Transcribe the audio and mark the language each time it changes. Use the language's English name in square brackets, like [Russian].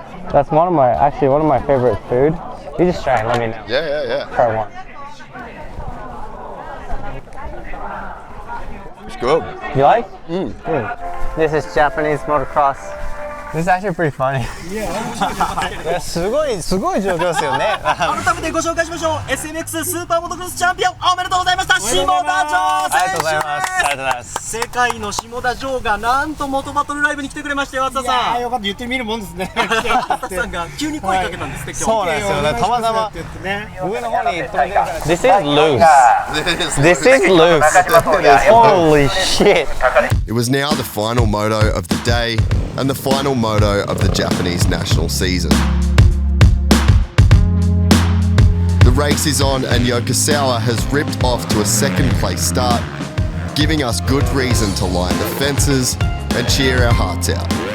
[English] That's one of my favorite food. You just try and let me know. Yeah. Part one. It's good. You like? This is Japanese motocross. This is actually pretty funny. [Japanese] すごい状況ですよね。改めてご紹介しましょう。SMX スーパーモトクロスチャンピオンおめでとうございました下田城選手です。ありがとうございます。ありがとうございます。世界の下田城がなんと元バトルライブに来てくれましたよ。厚田さん。よかった言ってみるもんですね。厚田さんが急に声かけたんですって今日。そうなんですよね。たまたま上の方に飛んでるから。 [English] This is loose. This is loose. Holy shit. It was now the final moto of the day and the final moto of the Japanese national season. The race is on and Yokosawa has ripped off to a second place start, giving us good reason to line the fences and cheer our hearts out.